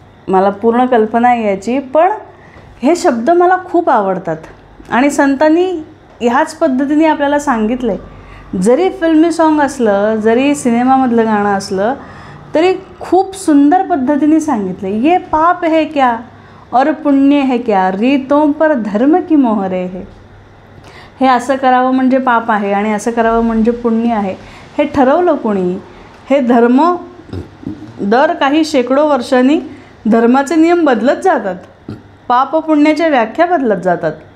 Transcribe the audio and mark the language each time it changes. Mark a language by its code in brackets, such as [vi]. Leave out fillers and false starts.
[mr] मला पूर्ण कल्पना आहे याची, पण हे शब्द मला खूप आवडतात आणि संतांनी ह्याच पद्धतीने आपल्याला सांगितलं आहे. जरी फिल्मी सॉन्ग असलं, जरी सिनेमामधलं गाणं असलं, तरी खूप सुंदर पद्धतीने सांगितलं. [hi] ये पाप है क्या और पुण्य है क्या, रीतों पर धर्म की मोहरे है. [mr] हे असं करावं म्हणजे पाप आहे आणि असं करावं म्हणजे पुण्य आहे, हे ठरवलं कोणी? हे धर्म दर काही शेकडो वर्षांनी धर्माचे नियम बदलत जातात, पाप पुण्याच्या व्याख्या बदलत जातात.